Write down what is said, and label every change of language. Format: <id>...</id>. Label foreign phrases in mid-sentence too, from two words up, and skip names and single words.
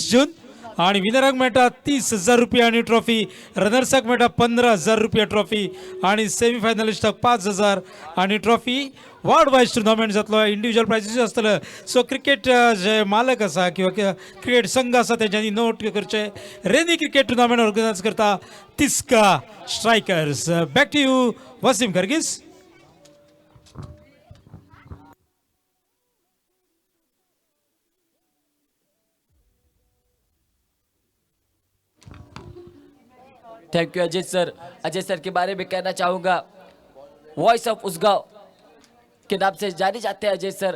<kok>जून आणि विनराक मेळटा 30,000 रुपया आणि ट्रॉफी, रनर्साक मेळटा 15,000 रुपया ट्रॉफी आणि सेमीफायनलिस्टाक 5,000 आणि ट्रॉफी.</kok> <en>world wise tournament</en> <kok>जातलो.</kok> <en>individual prizes</en> <kok>आसतले. सो क्रिकेट जे मालक आसा किंवा क्रिकेट संघ आसा तेच्यांनी नोट करचे.</kok> <en>rainy cricket tournament</en> <kok>ऑर्गनायज करता तिसका स्ट्रायकर्स.</kok> <en>back to you वसीम गर्गीस. thank you अजय सर।</en> <hi>अजय सर के बारे में कहना चाहूँगा, वॉइस ऑफ उसगांव के नाम से जाने जाते हैं अजय सर।</hi>